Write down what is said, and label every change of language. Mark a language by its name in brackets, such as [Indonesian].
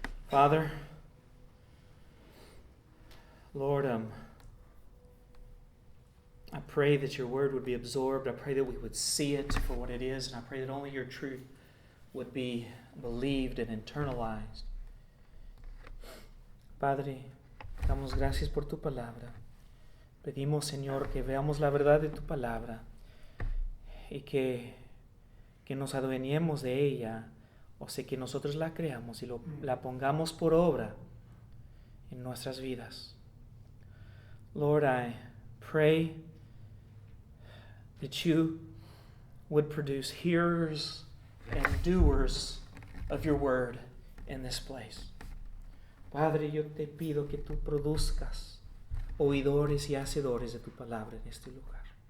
[English] Father, Lord, I pray that your word would be absorbed. I pray that we would see it for what it is. And I pray that only your truth would be believed and internalized. [Spanish] Padre, damos gracias por tu palabra. Pedimos, Señor, que veamos la verdad de tu palabra y que nos adueñemos de ella, o sea, que nosotros la creamos y la pongamos por obra en nuestras vidas. [English] Lord, I pray that you would produce hearers and doers of your word in this place. [Spanish] Padre, yo te pido que tú produzcas oidores y hacedores de tu palabra en este lugar.